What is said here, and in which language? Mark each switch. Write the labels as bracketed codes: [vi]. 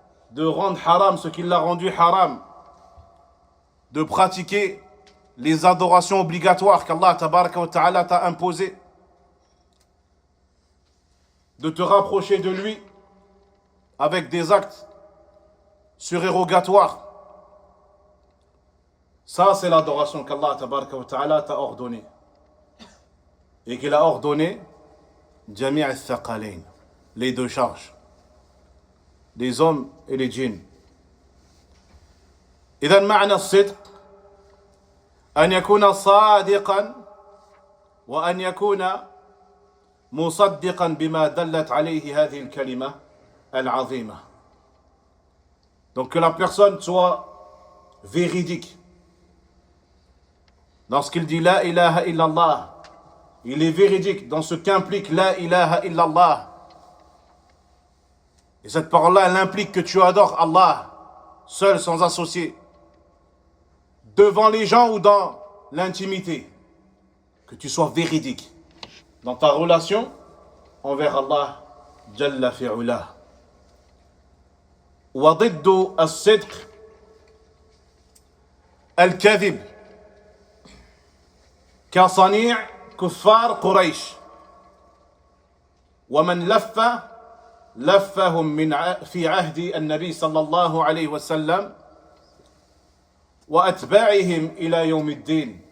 [fr] de rendre haram ce qu'il a rendu haram, de pratiquer les adorations obligatoires qu'Allah [ar] tabaraka wa ta'ala [fr] t'a imposées, de te rapprocher de lui avec des actes surérogatoires. Ça, c'est l'adoration qu'Allah [ar] tabaraka wa ta'ala [fr] t'a ordonnée. Et qu'il a ordonné [ar] Jami' al-Thaqalayn, [fr] les deux charges, les hommes et les djinns. [ar] إذن معنى الصدق أن يكون صادقا وأن يكون مصدقا بما دلت عليه هذه الكلمة العظيمة. [fr] Donc que la personne soit véridique dans ce qu'il dit la ilaha illallah. Il est véridique dans ce qu'implique la ilaha illallah. Et cette parole-là, elle implique que tu adores Allah, seul, sans associé, devant les gens ou dans l'intimité. Que tu sois véridique dans ta relation envers Allah Jalla fi'ula. [ar] وضد الصدق الكذب كصنيع كفار قريش ومن لفهم في عهد النبي صلى الله عليه وسلم وأتباعهم إلى يوم الدين.